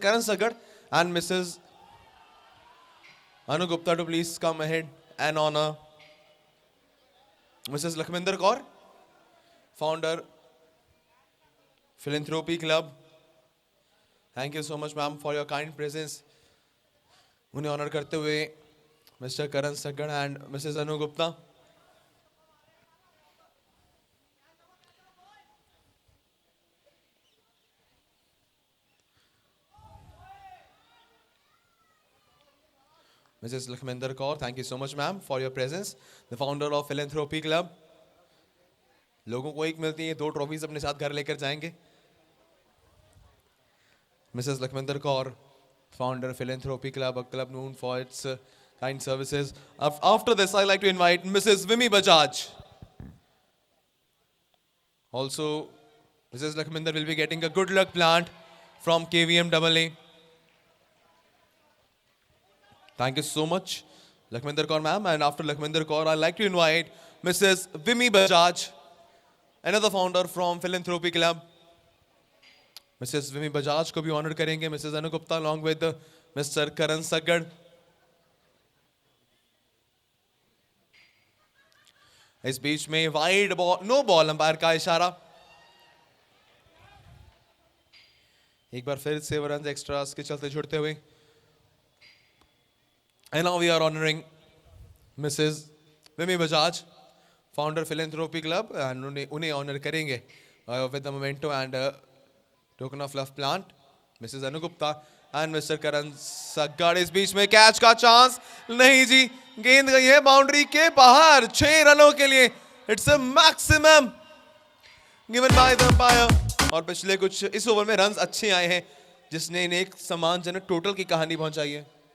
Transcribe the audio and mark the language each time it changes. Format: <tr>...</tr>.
<en>Karan Sagar and Mrs. Anu Gupta to please come ahead and honor Mrs. Lakhminder Kaur, founder Philanthropy Club. Thank you so much, ma'am, for your kind presence.</en> <hi>उन्हें honour करते हुए mister Karan सगड़ and Mrs Anu Gupta.</hi> <en>Mrs. Lakhminder Kaur, thank you so much, ma'am, for your presence. The founder of Philanthropy Club.</en> <hi>लोगों को एक मिलती है, 2 trophies अपने साथ घर लेकर जाएंगे.</hi> <en>Mrs. Lakhminder Kaur, founder Philanthropy Club, a club known for its kind services. After this, I like to invite Mrs. Vimi Bajaj. Also, Mrs. Lakhminder will be getting a good luck plant from KVM AA. Thank you so much, Lakhminder Kaur ma'am. And after Lakhminder Kaur, I like to invite Mrs. Vimi Bajaj, another founder from Philanthropy Club. Mrs.</en> <hi>Vimi Bajaj को भी honour करेंगे.</hi> <en>Mrs. Anu Gupta along with Mr. Karan Sagar.</en> <hi>इस बीच में wide ball, no ball umpire का इशारा. एक बार फिर से रन एक्स्ट्रास के चलते जुड़ते हुए.</hi> <en>And now we are honoring Mrs. Vimi Bajaj, founder Philanthropy Club, and</en> <hi>उन्हें ऑनर करेंगे</hi> <en>with the memento and token of love plant. Mrs. Anu Gupta and Mr. Karan Sagar.</en> <hi>इस बीच में कैच का chance नहीं जी, गेंद गई है बाउंड्री के बाहर. 6 रनों के लिए</hi> <en>It's a maximum given by the umpire.</en> <hi>और पिछले कुछ इस ओवर में रन्स अच्छे आए हैं, जिसने इन्हें एक सम्मानजनक टोटल की कहानी पहुंचाई है.</hi>